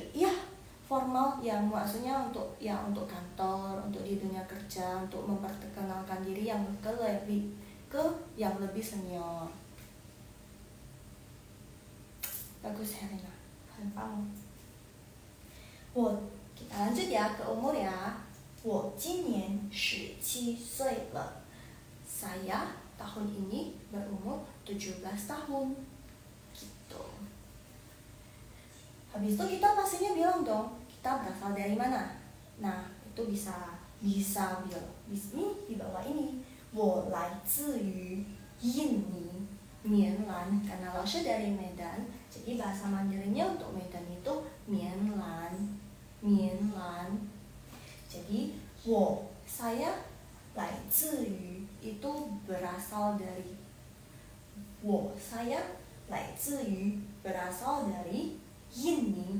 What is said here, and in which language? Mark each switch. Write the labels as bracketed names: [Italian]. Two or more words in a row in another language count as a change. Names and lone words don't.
[Indonesian] Ya, formal yang maksudnya untuk kantor, untuk di dunia kerja, untuk memperkenalkan diri yang yang lebih senior. Bagus Helena, hempang. Kita lanjut ya ke umur ya. [Chinese] 我今年17岁了. [Indonesian] Saya tahun ini berumur 17 tahun. Gitu. Habis itu kita pastinya bilang dong, kita berasal dari mana? Nah, itu bisa bilang di bawah ini. [Chinese] 我来自于印尼棉兰. [Indonesian] Karena laoshi dari Medan, jadi bahasa Mandarinnya untuk Medan itu Mianlan. Jadi saya [Chinese] 来自于 [Indonesian] itu berasal dari. Saya [Chinese] 来自于 [Indonesian] berasal dari Yinni.